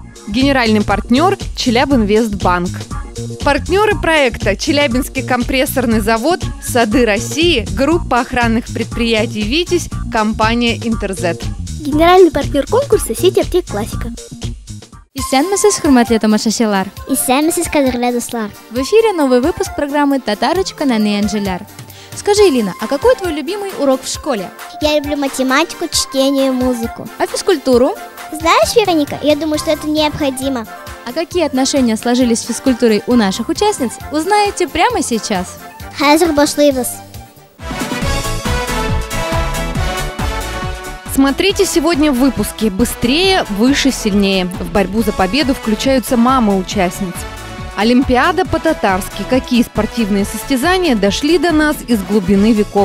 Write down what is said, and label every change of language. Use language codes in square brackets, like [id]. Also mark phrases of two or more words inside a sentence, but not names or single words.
[ru] Генеральный партнер – Челябинвестбанк. Партнеры проекта – Челябинский компрессорный завод, Сады России, группа охранных предприятий «Витязь», компания «Интерзет». Генеральный партнер конкурса – сеть аптек «Классика». [tt] Исәнмесез, хөрмәтле тамашачылар! Исәнмесез, кадерле дуслар! [ru] В эфире новый выпуск программы «Татарочка на Ненджеляр». Скажи, Элина, а какой твой любимый урок в школе? Я люблю математику, чтение и музыку. А физкультуру? Знаешь, Вероника, я думаю, что это необходимо. А какие отношения сложились с физкультурой у наших участниц, узнаете прямо сейчас. [tt] Хәзер башлыйбыз. [ru] Смотрите сегодня в выпуске «Быстрее, выше, сильнее». В борьбу за победу включаются мамы участниц. Олимпиада по-татарски. Какие спортивные состязания дошли до нас из глубины веков?